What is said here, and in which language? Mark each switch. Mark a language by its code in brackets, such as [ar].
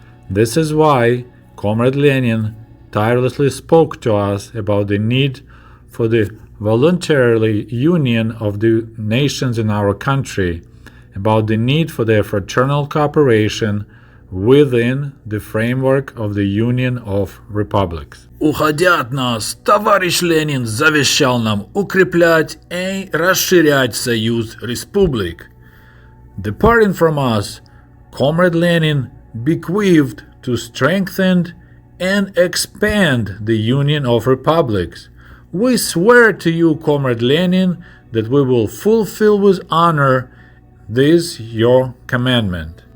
[en] This is why Comrade Lenin tirelessly spoke to us about the need for the voluntarily union of the nations in our country, about the need for their fraternal cooperation within the framework of the Union of Republics. [ru] Уходя от нас, товарищ Ленин завещал нам укреплять и расширять союз республик. [en] Departing from us, Comrade Lenin bequeathed to strengthen and expand the Union of Republics. We swear to you, Comrade Lenin, that we will fulfill with honor this your commandment.